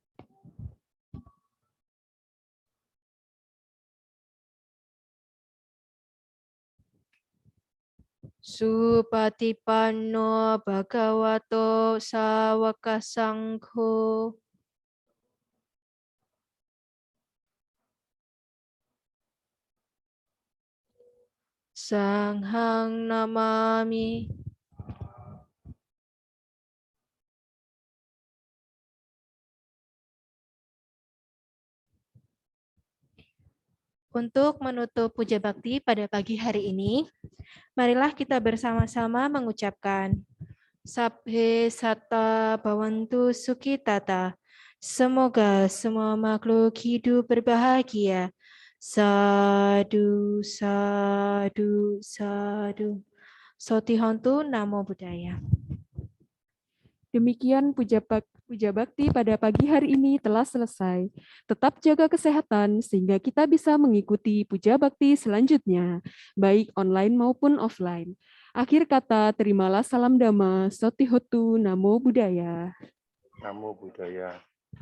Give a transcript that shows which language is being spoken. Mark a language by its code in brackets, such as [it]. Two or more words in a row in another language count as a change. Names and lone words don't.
[pi] Supatipanno bhagavato sawaka sangho. Sanghang namami. [id] Untuk menutup puja bakti pada pagi hari ini, marilah kita bersama-sama mengucapkan [pi] Sabhe Satta Bhavantu Sukhitata. [id] Semoga semua makhluk hidup berbahagia. [pi] Sadu, sadu, sadu. Sotihontu Namo Buddhaya. [id] Demikian puja bakti pada pagi hari ini telah selesai. Tetap jaga kesehatan sehingga kita bisa mengikuti puja bakti selanjutnya, baik online maupun offline. Akhir kata, terimalah salam dhamma, [pi] sotihotu, namo buddhaya. Namo Buddhaya.